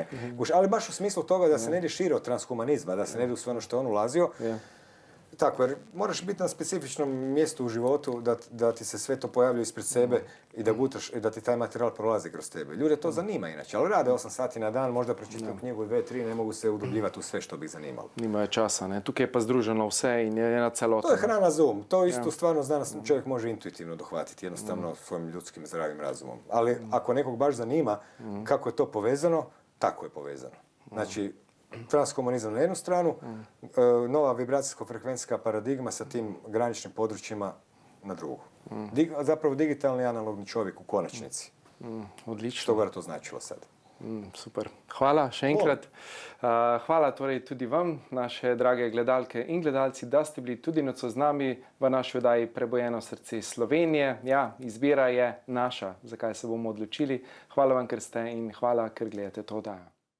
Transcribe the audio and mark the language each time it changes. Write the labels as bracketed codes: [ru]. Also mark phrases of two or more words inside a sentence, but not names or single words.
[hr] Ali baš u smislu toga da se ne ide šire od transhumanizma, da se ne ide u sve ono što je on ulazio. Tako, jer moraš biti na specifičnom mjestu u životu da ti se sve to pojavljuje ispred sebe i da gutaš i da ti taj materijal prolazi kroz tebe. Ljude to zanima inače, ali rade 8 sati na dan, možda pročitaju knjigu 2-3, ne mogu se udubljivati u sve što bi ih zanimalo. [sl] Nimajo časa, ne? Tukaj je pa združeno vse in je ena celota. To je hrana za um. [hr] To isto stvarno znanost čovjek može intuitivno dohvatiti, jednostavno svojim ljudskim zdravim razumom. Ali ako nekog baš zanima kako je to povezano, tako je povezano. Znači, transhumanizam na jednu stranu, nova vibracijsko-frekvencijska paradigma sa tim graničnim područjima na drugu. Zapravo digitalni analogni čovjek u konačnici. Odlično. Što ga to značilo sad? Super. [sl] Hvala še enkrat. Hvala torej tudi vam, naše drage gledalke in gledalci, da ste bili tudi nocoj z nami v naši oddaji Prebojeno srce Slovenije. Ja, izbira je naša, zakaj se bomo odločili. Hvala vam, ker ste in hvala, ker gledate to oddajo.